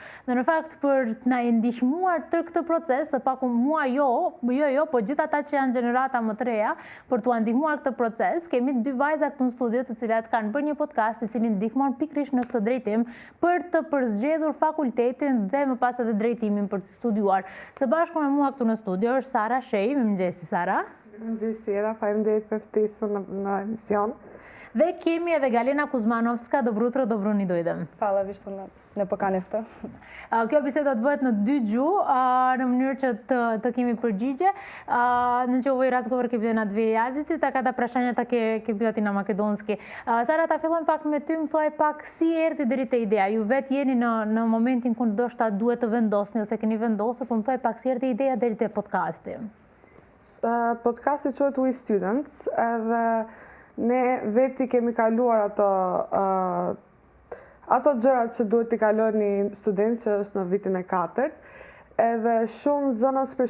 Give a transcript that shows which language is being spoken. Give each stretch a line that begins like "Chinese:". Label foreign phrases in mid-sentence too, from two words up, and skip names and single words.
Albanian: Dhe në fakt për të na ndihmuar tër këtë proces, së paku mua po gjithë ata që janë gjenerata më të reja, për t'u ndihmuar këtë proces, kemi dy vajza këtu në studio të cilat kanë bërë një podcast i cili ndihmon pikërisht në këtë drejtim për të përzgjedhur fakultetin dhe më pas edhe drejtimin për të studiuar. Së bashku me mua këtu në studio është Sara Shej. Mirëmëngjes Sara. Mirëmëngjes Sara, faleminderit për ftesën në emision. Dhe kemi edhe Galena Kuzmanovska,
Macedonian: добро јутро, добро ни дојдем. Хвала ви што не поканевте.
Albanian: Kjo bisedë do të bëhet në dy gjuhë, në mënyrë që të kemi përgjigje.
Macedonian: Во овој разговор ќе биле на две јазици, така да прашањата ќе бидат и на македонски.
Albanian: Sara, ta fillojmë pak me ty, më thuaj pak si erdhi deri te ideja. Ju vet jeni në momentin kur ndoshta duhet të vendosni ose keni vendosur, po më thuaj pak si erdhi ideja deri te podcasti. Podcasti quhet We Students, edhe ne veti kemi kaluar ato gjërat që duhet t'i kalon një student që është në vitin e 4, edhe shumë zonës për